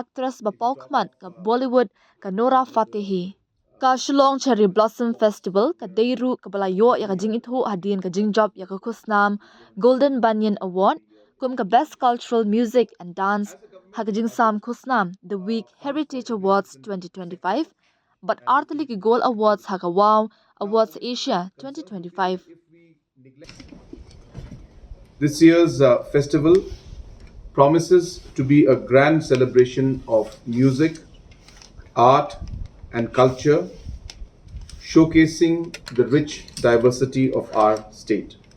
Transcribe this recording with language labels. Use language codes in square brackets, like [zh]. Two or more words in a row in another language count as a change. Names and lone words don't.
[kha] actress ba pau khmat ka Bollywood ka Nora Fatehi ka Shillong Cherry Blossom Festival ka Deiru ka balayo ya ka jing ithu hadin ka jing job ya ka khusnam Golden Banyan Award kum ka Best Cultural Music and Dance ha ka jing sam khusnam The Week Heritage Awards 2025 but Artali ki Gold Awards ha ka Wow Awards Asia 2025 [en] This year's festival promises to be a grand celebration of music, art, and culture, showcasing the rich diversity of our state.